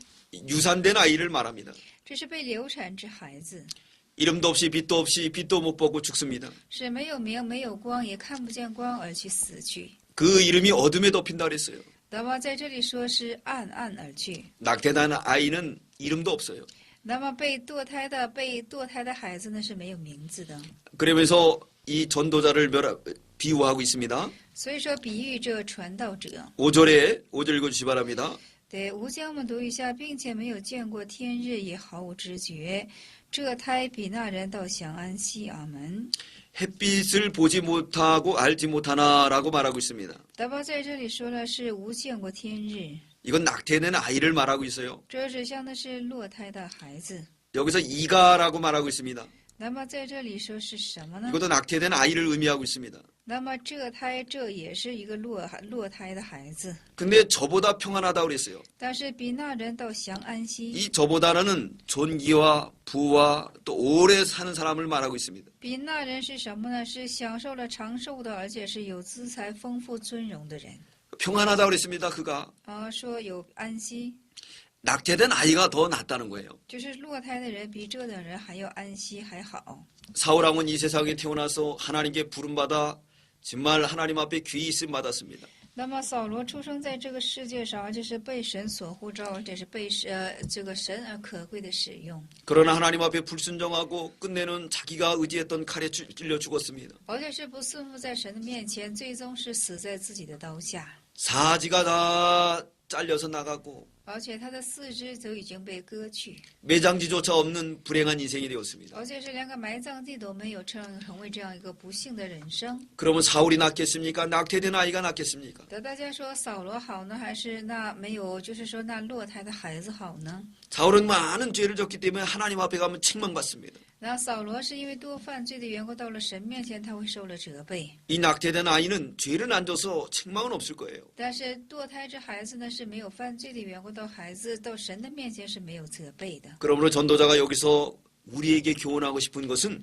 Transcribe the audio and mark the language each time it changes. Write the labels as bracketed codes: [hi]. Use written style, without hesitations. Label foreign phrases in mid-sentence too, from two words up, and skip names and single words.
[ko] 유산된 아이를 말합니다. [zh] 这是被流产之孩子， [ko] 이름도 없이 빛도 없이 빛도 못 보고 죽습니다. [zh] 是没有名、没有光，也看不见光而去死去。 [ko] 그 이름이 어둠에 덮인다 그랬어요. [zh] 那么在这里说是暗暗而去。 [ko] 낙태난 아이는 이름도 없어요. [zh] 那么被堕胎的孩子呢是没有名字的， [ko] 그러면서 이 전도자를 비유하고 있습니다. [zh] 所以说比喻这传道者。 [ko] 5절 읽어주시 기 바랍니다. [zh] 对5节我们读一下，并且没有见过天日，也毫无知觉。这胎比那人倒享安息。阿门。 [ko] 햇빛을 보지 못하고 알지 못하나라고 말하고 있습니다. [zh] 那么在这里说了是无见过天日， [ko] 이건 낙태된 아이를 말하고 있어요. [zh] 这指向的是落胎的孩子。 [ko] 여기서 이가라고 말하고 있습니다. [zh] 那么在这里说是什么呢？ [ko] 이것도 낙태된 아이를 의미하고 있습니다. [zh] 那么这胎这也是一个落胎的孩子， [ko] 근데 저보다 평안하다고 그랬어요. [zh] 但是比那人倒享安息。 [ko] 이 저보다는 존귀와 부와 또 오래 사는 사람을 말하고 있습니다. [zh] 比那人是什么呢？是享受了长寿的，而且是有资财、丰富、尊荣的人。 [ko] 평안하다고 그랬습니다. 그가 [zh] 说有安息， [ko] 낙태된 아이가 더 낫다는 거예요. [zh] 就是落胎的人比这等人还要安息还好。 [ko] 사울왕은 이 세상에 태어나서 하나님께 부름받아 정말 하나님 앞에 귀히 있음 받았습니다. [zh] 那么扫罗出生在这个世界上，而且是被神所呼召，而且是被这个神而可贵的使用。 [ko] 그러나 하나님 앞에 불순종하고 끝내는 자기가 의지했던 칼에 찔려 죽었습니다. [zh] 而且是不顺服在神的面前，最终是死在自己的刀下， [ko] 사지가 다 잘려서 나가고 [zh] 而且他的四肢都已经被割去， [ko] 매장지조차 없는 불행한 인생이 되었습니다. [zh] 而且是连个埋葬地都没有，成为这样一个不幸的人生。 [ko] 그러면 사울이 낫겠습니까? 낙태된 아이가 낫겠습니까? [zh] 那大家说扫罗好呢，还是那没有，就是说那落胎的孩子好呢？ [ko] 사울은 많은 죄를 졌기 때문에 하나님 앞에 가면 책망받습니다. [zh] 那扫罗是因为多犯罪的缘故，到了神面前他会受了责备。 [ko] 이 낙태된 아이는 죄를 안 져서 책망은 없을 거예요. [zh] 但是堕胎这孩子呢是没有犯罪的缘故，到孩子到神的面前是没有责备的。 [ko] 그러므로 전도자가 여기서 우리에게 교훈하고 싶은 것은